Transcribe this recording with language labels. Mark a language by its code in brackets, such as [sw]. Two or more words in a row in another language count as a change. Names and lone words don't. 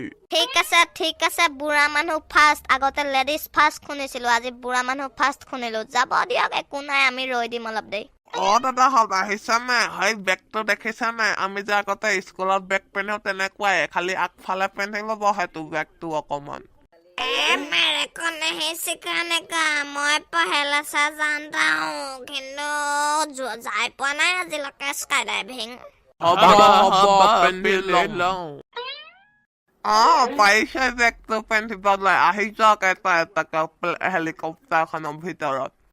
[as] ঠিক আছে, বুঢ়া মানুহ ফাৰ্ষ্ট। আগতে [en] ladies first [as] শুনিছিলো, আজি বুঢ়া মানুহ ফাৰ্ষ্ট শুনিলো। যাব দিয়ক, একো নাই, আমি ৰৈ দিম অলপ দেৰি। দাদাহঁত আহিছানে? সেই বেগটো দেখিছানে? আমি যে আগতে স্কুলত বেগ পিন্ধো তেনেকুৱাই, খালি আগফালে পিন্ধি ল'ব সেইটো বেগটো অকমান। [hi] मेरे को नहीं सिखाने का, [as] মই [hi] पहेला सा जानता हूँ, [as] কিন্তু যাই পোৱা নাই আজিলৈকে [en] sky diving. [as] হ'ব পিন্ধি লওঁ। পাৰিছে বেগটো পিন্ধিবলৈ, আহি যাওক এটা এটাকে হেলিকপ্টাৰখনৰ ভিতৰত।